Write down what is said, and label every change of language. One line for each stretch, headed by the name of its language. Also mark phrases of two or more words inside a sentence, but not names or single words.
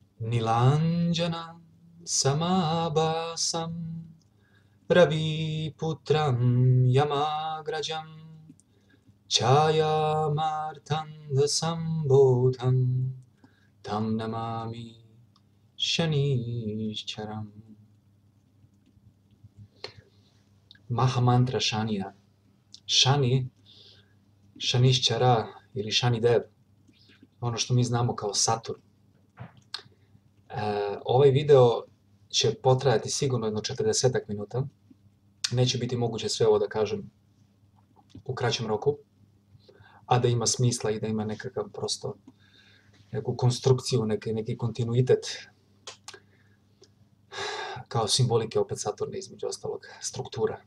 Sanskrit: नीलाञ्जनसमाभासं रविपुत्रं यमाग्रजम् छायामार्तण्डसम्बोधं तं नमामि शनैश्चरम्. महामन्त्र शनिज.
Serbian: Shani, Shanišćara ili Shanidev, ono što mi znamo kao Saturn. Ovaj video će potrajati sigurno jedno 40 minuta. Neće biti moguće sve ovo da kažem u kraćem roku, a da ima smisla i da ima nekakav prosto neku konstrukciju, neki kontinuitet kao simbolike opet Saturna, između ostalog, struktura.